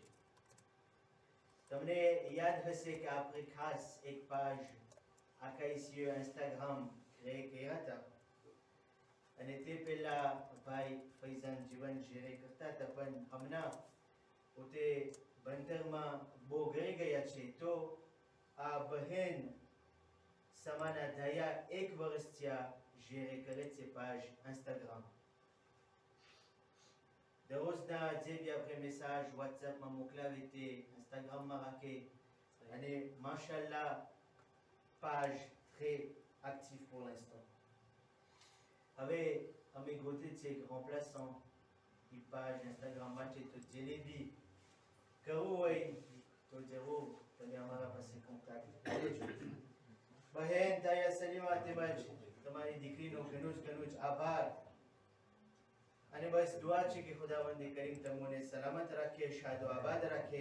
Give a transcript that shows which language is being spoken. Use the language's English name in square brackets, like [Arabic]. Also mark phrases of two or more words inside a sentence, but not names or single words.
[Gujarati] તમને યાદ હશે કે આપણે ખાસ એક પાજ આકાઈસીઓ ઇન્સ્ટાગ્રામ ક્રિએટ કર્યા હતા અને તે પહેલા ભાઈ ફૈઝાન જીવન શેર કરતા હતા, પણ હમણાં પોતે ભણતરમાં બહુ ગઈ ગયા છે તો આ બહેન સમાના ધાયા 1 વર્ષ થયા શેર કરે છે પાજ ઇન્સ્ટાગ્રામ. દરરોજના જે બી આપણે મેસેજ વોટ્સએપમાં મોકલાવીએ તે ઇન્સ્ટાગ્રામમાં રાખે અને માશાલ્લાહ [French] page très active pour l'instant. [Gujarati] હવે અમે ગોતે છે કે remplaçant એ page Instagram માટે તો જેને બી કરવું હોય તો જરૂર તમે અમારા પાસે કોન્ટેક્ટ કરજો. બહેન દાયા સલીમા તેમજ તમારી દીકરીનો ઘણું જ આભાર અને બસ દુઆ છે કે ખુદાવંદ કરીમ તમને સલામત રાખે, શાદો આબાદ રાખે.